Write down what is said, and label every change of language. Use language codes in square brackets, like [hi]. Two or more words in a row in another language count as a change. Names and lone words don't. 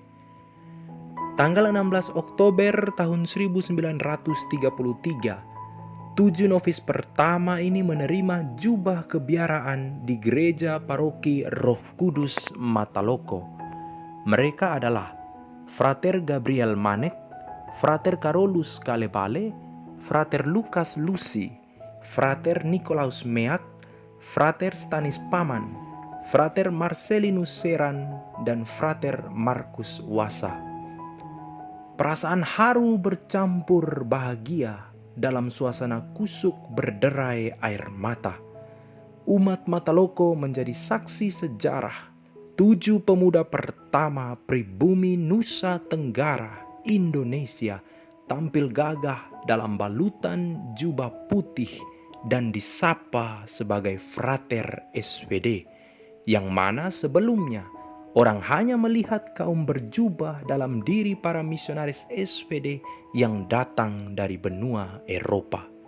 [id] Tanggal 16 Oktober tahun 1933, 7 novis pertama ini menerima jubah kebiaraan di Gereja Paroki Roh Kudus Mataloko. Mereka adalah Frater Gabriel Manek, Frater Carolus Kalebale, Frater Lukas Lucy, Frater Nikolaus Meak, Frater Stanis Paman, Frater Marcelinus Seran, dan Frater Markus Wasa. Perasaan haru bercampur bahagia dalam suasana kusuk berderai air mata. Umat Mataloko menjadi saksi sejarah 7 pemuda pertama pribumi Nusa Tenggara, Indonesia, tampil gagah dalam balutan jubah putih dan disapa sebagai Frater SPD, yang mana sebelumnya orang hanya melihat kaum berjubah dalam diri para misionaris SPD yang datang dari benua Eropa.